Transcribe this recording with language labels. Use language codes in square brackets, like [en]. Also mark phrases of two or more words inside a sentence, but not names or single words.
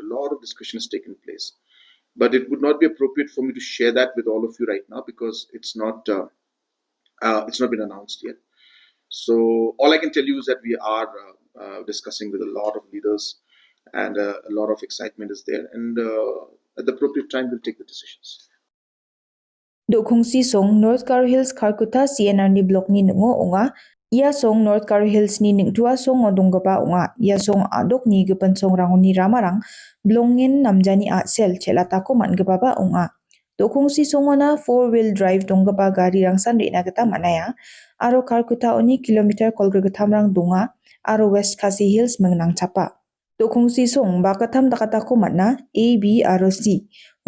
[en] A lot of discussion has taken place, but it would not be appropriate for me to share that with all of you right now because it's not been announced yet. So all I can tell you is that we are discussing with a lot of leaders, and a lot of excitement is there, and at the appropriate time we'll take the decisions. [grt] Dokongsi song North Garo Hills Karkuta CNR ni block ni nengo onga ia song North Garo Hills ni ningtua song odonggapa onga ia song adok ni gepen song rangoni ramarang blongin namjani sel celata ko mangepapa onga Dokongsi songona [en] 4-wheel drive [grt] donggapa gari rangsan rena geta manaya aro Karkuta oni kilometer kolgregetam rang donga aro West Khasi Hills mengenang capa Dokongsi song bakatam dakata ko matna A, B, aro C.